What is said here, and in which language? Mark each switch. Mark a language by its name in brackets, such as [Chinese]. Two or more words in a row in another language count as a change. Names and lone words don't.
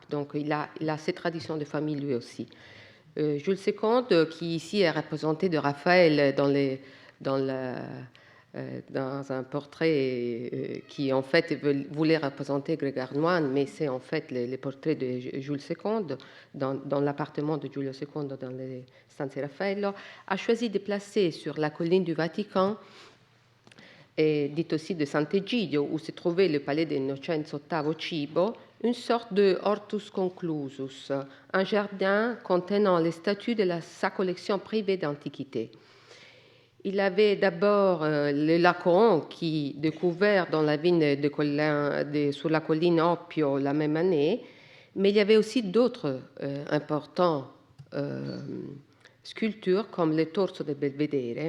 [French] Donc, il a cette tradition de famille lui aussi. Jules II, qui ici est représenté de Raphaël dans un portrait qui, en fait, voulait représenter Grégoire Moine, mais c'est en fait les portraits de Jules II dans l'appartement de Giulio II dans les Stanze Raffaello, a choisi de placer sur la colline du Vatican, et dit aussi de Sant'Egidio, où se trouvait le palais d'Innocenzo VIII Cibo, une sorte de [Latin] hortus conclusus, [French] un jardin contenant les statues de sa collection privée d'antiquités. Il avait d'abord le Lacan qui découvert dans la vigne sur la colline Oppio la même année, mais il y avait aussi d'autres importants sculptures comme le Torso del Belvedere.